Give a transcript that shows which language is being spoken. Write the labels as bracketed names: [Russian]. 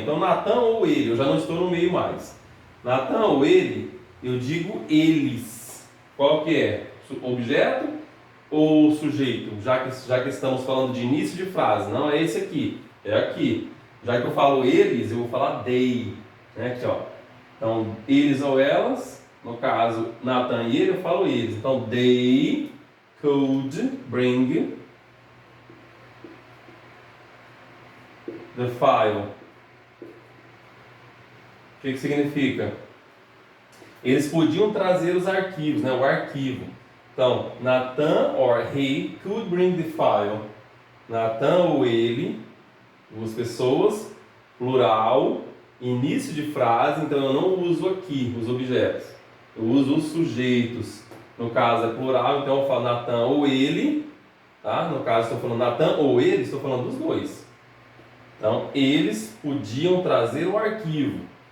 [Portuguese] Então, Natan ou ele, eu já não estou no meio mais. Natan ou ele, eu digo eles. Qual que é? Objeto ou sujeito? Já que estamos falando de início de frase, não é esse aqui, é aqui. Já que eu falo eles, eu vou falar they, né? Aqui, ó. Então, eles ou elas, No caso, Nathan e ele, eu falo eles. [English] Então, they could bring the file. [Portuguese] O que significa? Eles podiam trazer os arquivos, né? O arquivo. [English] Então, Nathan or he could bring the file. [Portuguese] Nathan ou ele, duas pessoas, plural, início de frase, então eu não uso aqui os objetos. Eu uso os sujeitos. No caso é plural, então eu falo Nathan ou ele, tá? No caso estou falando Nathan ou ele, estou falando dos dois. Então, eles podiam trazer o arquivo.